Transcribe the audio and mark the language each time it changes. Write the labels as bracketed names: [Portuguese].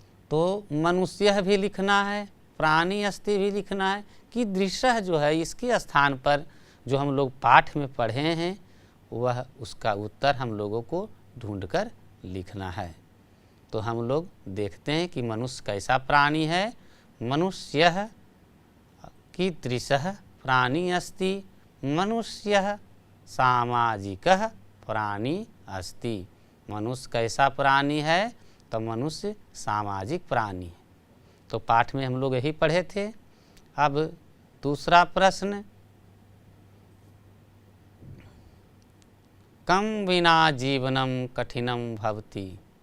[Hindi] तो मनुष्यः भी लिखना है, प्राणी अस्ति भी लिखना है। कीदृशः जो है इसके स्थान पर जो हम लोग पाठ में पढ़े हैं वह उसका उत्तर हम लोगों को ढूंढकर लिखना है। तो हम लोग देखते हैं कि मनुष्य कैसा प्राणी है। [Sanskrit] मनुष्यः कीदृशः प्राणी अस्ति। मनुष्यः सामाजिकः प्राणी अस्ति। [Hindi] मनुष्य कैसा प्राणी है? तो मनुष्य सामाजिक प्राणी है। तो पाठ में हम लोग यही पढ़े थे। अब दूसरा प्रश्न, [Sanskrit] कं विना जीवनम कठिनम भवति।